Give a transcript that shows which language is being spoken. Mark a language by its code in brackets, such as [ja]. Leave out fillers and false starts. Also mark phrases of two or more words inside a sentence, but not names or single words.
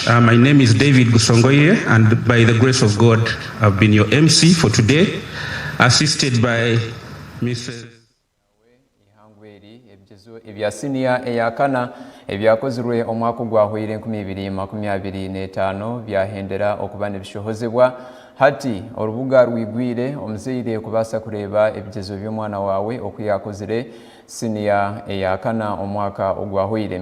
[en] My name is David Gusongoye, and by the grace of God, I've been your MC for today, assisted by Mrs. [nyn] Ebya Siniya eya Kana ebyakozirwe omwaka gwahwire 2025 byahendera okuba nebishohozebwa hati orubuga rwigwire omuzeire kubasa kureba ebigezo by'omwana wawe okuyakozire Siniya eya Kana omwaka ogwahwire.